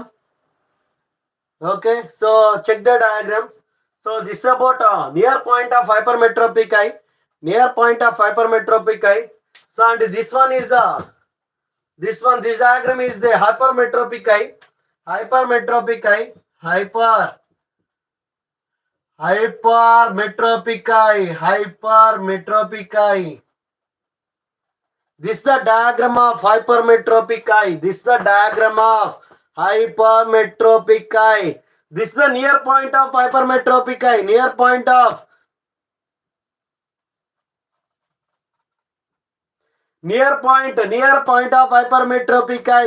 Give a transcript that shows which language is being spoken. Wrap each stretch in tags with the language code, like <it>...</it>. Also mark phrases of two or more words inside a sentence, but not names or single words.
<en>Okay, so check the diagram. So this is about near point of hypermetropic eye. Near point of hypermetropic eye. So and this one is the this diagram is the hypermetropic eye. Hypermetropic eye. Hypermetropic eye. Hypermetropic eye. This is the diagram of hypermetropic eye. This is the diagram of hypermetropic eye. This is the near point of hypermetropic eye. Near point of of hypermetropic eye.</en>